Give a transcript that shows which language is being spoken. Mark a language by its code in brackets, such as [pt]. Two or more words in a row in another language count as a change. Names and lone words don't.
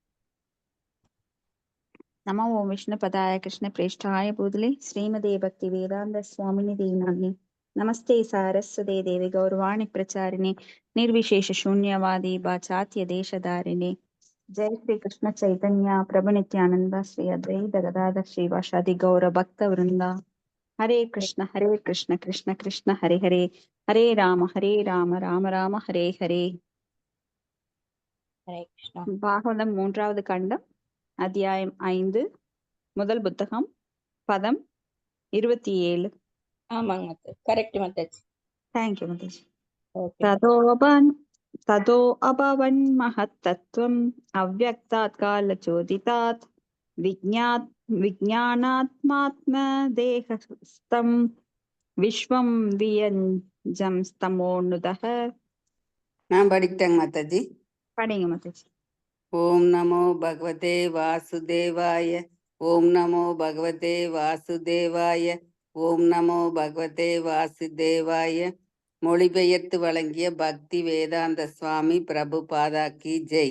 [sa] नमो ओम विष्णुपदाय कृष्णप्रेष्ठाय भूतले श्रीमते भक्ति वेदांत स्वामिनिधि नामिने नमस्ते सारस्वते देवी गौरवाणी प्रचारिणे निर्विशेष शून्यवादी वाचात्य देशधारिणे जय श्री कृष्ण चैतन्य प्रभु नित्यानंद श्री अद्वैत गदाधर श्रीवासादि गौर भक्त वृंदा हरे कृष्ण कृष्ण कृष्ण हरे हरे हरे राम राम राम हरे हरे। हरे कृष्णा। [ta] பாகவதம் மூன்றாவது கண்டம் அத்தியாயம் 5 முதல் புத்தகம் பதம் 27. ஆமாங்க மத்த கரெக்ட் மத்தாச்சு. [en] Thank you மதேஷ். [ta] ஓகே. [sa] ततो अभवन् महत्तत्त्वम् अव्यक्तात् कालचोदितात् विज्ञानात्मात्मदेहस्थं विश्वं वियञ्जं स्तमोनुदः. [ta] நான் படிக்கிட்டேங்க மாதாஜி. படிங்க மதேஷ். [sa] ओम् नमो भगवते वासुदेवाय. ओम् नमो भगवते वासुदेवाय. ओम् नमो भगवते वासुदेवाय. [ta] மொழிபெயர்த்து வழங்கிய பக்தி வேதாந்த சுவாமி பிரபுபாதா [hi] की जय.